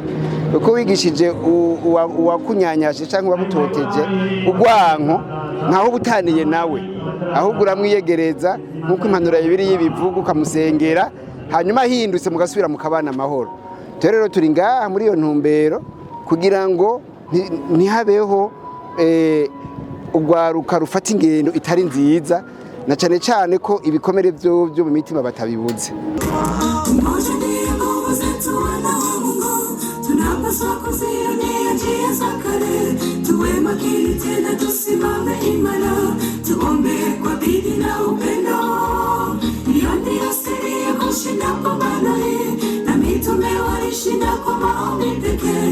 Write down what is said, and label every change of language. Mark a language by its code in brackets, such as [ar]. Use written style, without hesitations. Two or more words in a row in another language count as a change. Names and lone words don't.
[rw] Uko wigishije uwakunyanyashe cyangwa uwagutoteje ugwanko ntaho butaniye nawe, ahubwo uramwiyegereza nk'uko impanuro ya Bibiliya ibivuga, ukamusengera hanyuma hindutse mugasubira mukabana amahoro. Rero turi ngaha muri iyo ntumbero kugira ngo ntihabeho urwaruka rufata ingendo itari nziza, na cyane cyane ko ibikomere byo mu mitima batabibuze. [sw] Tunapaswa kuzionea njia za kale, tuwe makini tena tusimame imara, tuombe kwa bidii na upendo. Hiyo ndiyo siri ya kushinda pambano hili, na mitume walishinda kwa maombi pekee.